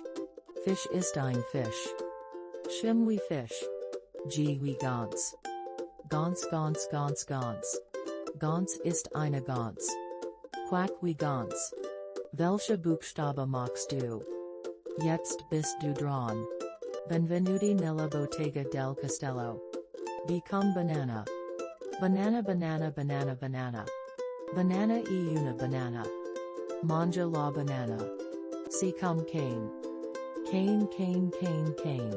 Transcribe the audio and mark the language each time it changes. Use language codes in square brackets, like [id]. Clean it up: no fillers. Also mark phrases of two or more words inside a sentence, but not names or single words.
[de] Fisch ist ein Fisch. Schim wie Fisch. G wie Gans. Gans Gans Gans Gans. Gans ist eine Gans. Quack wie Gans. Welche Buchstabe magst du? Jetzt bist du dran. [it] Benvenuti nella bottega del castello. B come banana. Banana banana banana banana. Banana e una banana. Mangia la banana. C come cane. Cane cane cane cane.